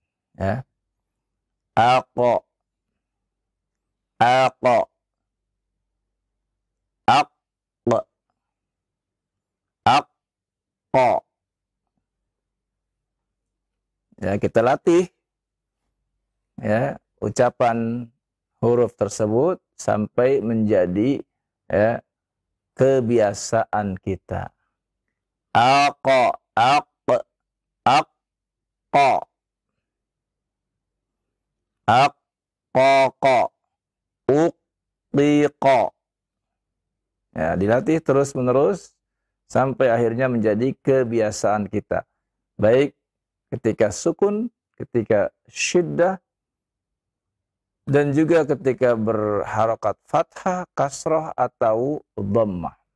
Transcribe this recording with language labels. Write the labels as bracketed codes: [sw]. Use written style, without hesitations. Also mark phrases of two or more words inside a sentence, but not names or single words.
[ar] Aqqa, aqqa, aqqa, aqqa. [id] Kita latih ucapan huruf tersebut sampai menjadi kebiasaan kita. [ar] Aqqa, aqqa, aqqa, aqqaqa, uqtiqa. [id] Dilatih terus-menerus sampai akhirnya menjadi kebiasaan kita. Baik ketika sukun, ketika syiddah, dan juga ketika berharokat fathah, kasrah, atau dhammah.